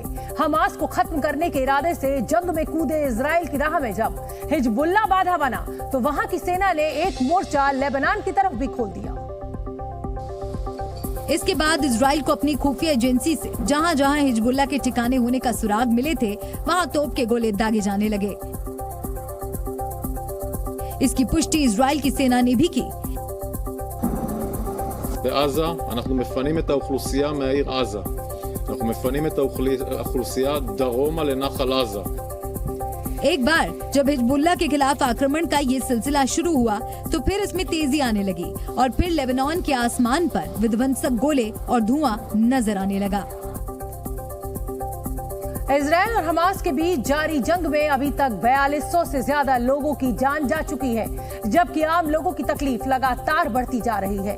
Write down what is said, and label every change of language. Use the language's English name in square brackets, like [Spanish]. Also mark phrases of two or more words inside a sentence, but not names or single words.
[Hindi] हमास को खत्म करने के इरादे से जंग में कूदे इजरायल की राह में जब हिजबुल्लाह बाधा बना तो वहां की सेना ने एक मोर्चा लेबनान की तरफ भी खोल दिया। इसके बाद इजराइल को अपनी खुफिया एजेंसी से जहां जहां हिजबुल्लाह के ठिकाने होने का सुराग मिले थे वहां तोप के गोले दागे जाने लगे। इसकी पुष्टि इजराइल की सेना ने भी की। [Hebrew] בעזה אנחנו מפנים את האוכלוסייה מהעיר עזה. אנחנו מפנים את האוכלוסייה דרומה לנחל עזה. [Hindi] एक बार जब हिजबुल्लाह के खिलाफ आक्रमण का ये सिलसिला शुरू हुआ तो फिर इसमें तेजी आने लगी और फिर लेबनान के आसमान पर विध्वंसक गोले और धुआं नजर आने लगा। इजरायल और हमास के बीच जारी जंग में अभी तक 4200 से ज्यादा लोगों की जान जा चुकी है, जबकि आम लोगों की तकलीफ लगातार बढ़ती जा रही है।